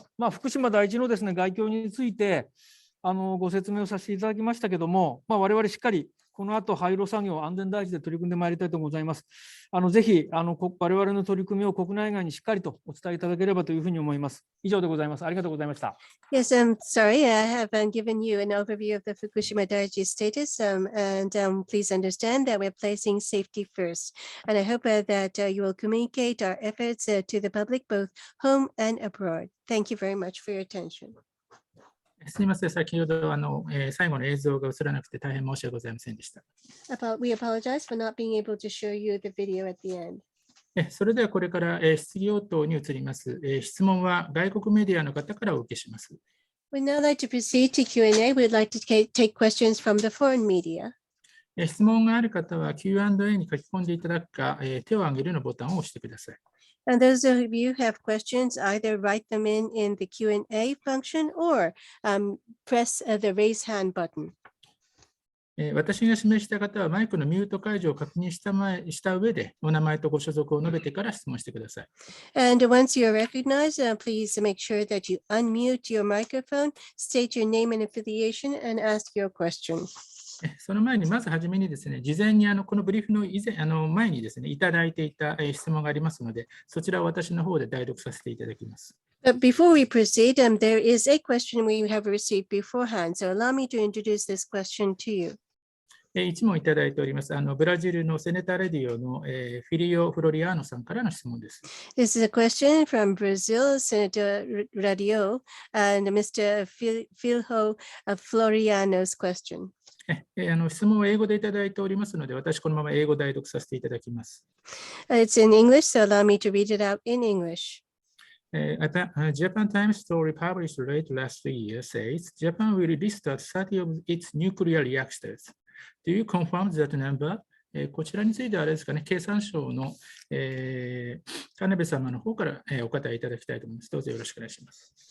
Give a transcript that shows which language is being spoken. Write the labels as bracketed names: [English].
[Japanese] 福島第一のですね、概況についてご説明をさせていただきましたけども、我々しっかりこの後廃炉作業、安全第一で取り組んでまいりたいとございます。ぜひ我々の取り組みを国内外にしっかりとお伝えいただければというふうに思います。以上でございます。ありがとうございました。 [English] Yes, I'm sorry. I have given you an overview of the Fukushima Daiichi status, and please understand that we're placing safety first. And I hope that you will communicate our efforts to the public, both home and abroad. Thank you very much for your attention. [Japanese] すみません、先ほど最後の映像が映らなくて大変申し訳ございませんでした。 [English] We apologize for not being able to show you the video at the end. [Japanese] それではこれから質疑応答に移ります。質問は外国メディアの方からお受けします。 [English] We'd now like to proceed to Q&A. We'd like to take questions from the foreign media. [Japanese] 質問がある方は Q&A に書き込んでいただくか、手を挙げるのボタンを押してください。 [English] And those of you who have questions, either write them in the Q&A function or press the raise hand button. [Japanese] 私が示した方はマイクのミュート解除を確認した上でお名前とご所属を述べてから質問してください。 [English] And once you're recognized, please make sure that you unmute your microphone, state your name and affiliation, and ask your question. [Japanese] その前にまずはじめにですね、事前にこのブリーフの前にですね、いただいていた質問がありますので、そちらを私の方で代読させていただきます。 [English] But before we proceed, there is a question we have received beforehand. So allow me to introduce this question to you. [Japanese] 1問いただいております。ブラジルのセネタレディオのフィリオ・フロリアーノさんからの質問です。 [English] This is a question from Brazil, Senator Radio, and Mr. Filho Floriano's question. [Japanese] 質問を英語でいただいておりますので、私このまま英語代読させていただきます。 [English] It's in English, so allow me to read it out in English. Japan Times story published late last year says Japan will restart 30 of its nuclear reactors. Do you confirm that number? [Japanese] こちらについてはあれですかね、経産省の田辺様の方からお答えいただきたいと思います。どうぞよろしくお願いします。